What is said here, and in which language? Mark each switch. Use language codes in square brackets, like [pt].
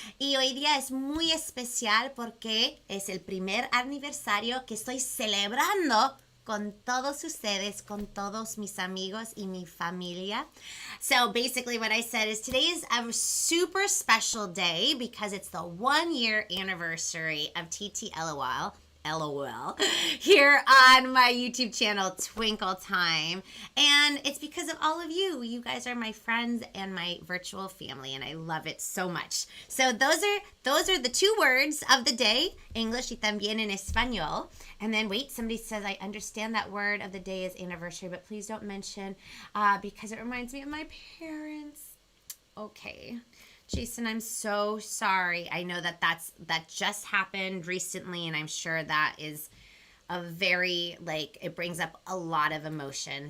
[es] Y hoy día es muy especial porque es el primer aniversario que estoy celebrando con todos ustedes, con todos mis amigos y mi familia. [en] So basically what I said is today is a super special day because it's the 1 year anniversary of TTLOL. LOL here on my YouTube channel Twinkle Time, and it's because of all of you. You guys are my friends and my virtual family, and I love it so much. So those are the two words of the day, English [es] y también en español. [en] And then wait, somebody says I understand that word of the day is anniversary, but please don't mention because it reminds me of my parents. Okay. Jason, I'm so sorry. I know that just happened recently, and I'm sure that is a very, it brings up a lot of emotion.